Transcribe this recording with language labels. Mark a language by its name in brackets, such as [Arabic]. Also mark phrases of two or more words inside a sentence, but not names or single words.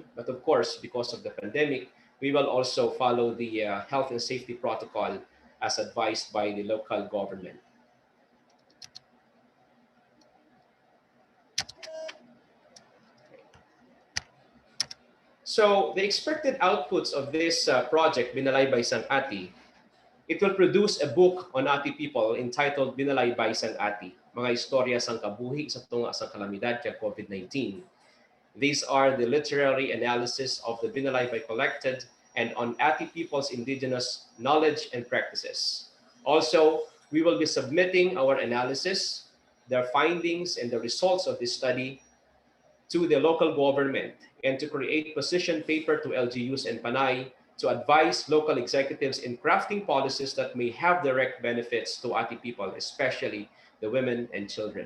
[English] But of course, because of the pandemic, we will also follow the health and safety protocol as advised by the local government. So the expected outputs of this project, Binalaybay sang ati, it will produce a book on ati people entitled Binalaybay sang ati, mga istorya sang kabuhi sa tunga sa kalamidad kay COVID-19. These are the literary analysis of the Binalaybay collected and on Ati people's indigenous knowledge and practices. Also, we will be submitting our analysis, their findings, and the results of this study to the local government and to create position paper to LGUs and Panay to advise local executives in crafting policies that may have direct benefits to Ati people, especially the women and children.